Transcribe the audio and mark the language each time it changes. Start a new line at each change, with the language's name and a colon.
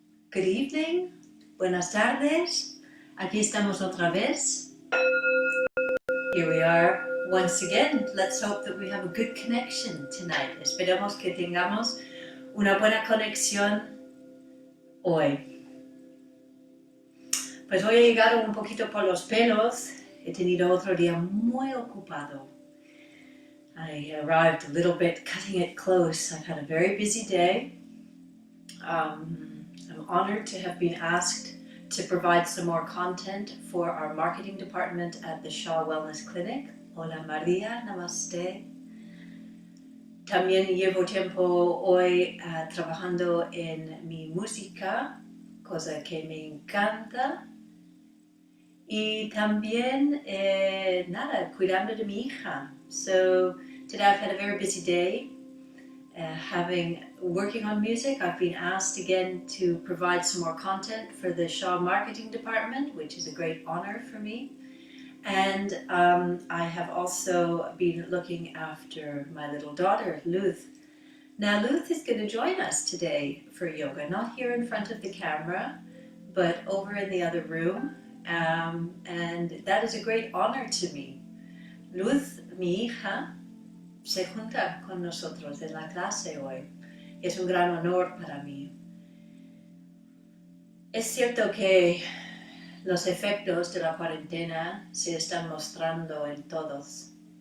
English: Good evening,
Spanish: buenas tardes, aquí estamos otra vez.
English: Here we are once again. Let's hope that we have a good connection tonight.
Spanish: Esperemos que tengamos una buena conexión hoy. Pues hoy he llegado un poquito por los pelos. He tenido otro día muy ocupado.
English: I arrived a little bit cutting it close. I've had a very busy day. I'm honored to have been asked to provide some more content for our marketing department at the Shaw Wellness Clinic.
Spanish: Hola María, namaste. También llevo tiempo hoy trabajando en mi música, cosa que me encanta. Y también, cuidando de mi hija.
English: So today I've had a very busy day. Working on music, I've been asked again to provide some more content for the Shaw Marketing Department, which is a great honor for me. And I have also been looking after my little daughter, Luth. Now, Luth is going to join us today for yoga, not here in front of the camera, but over in the other room. And that is a great honor to me.
Spanish: Luth, mi hija, se junta con nosotros en la clase hoy. Es un gran honor para mí. Es cierto que los efectos de la cuarentena se están mostrando en todos.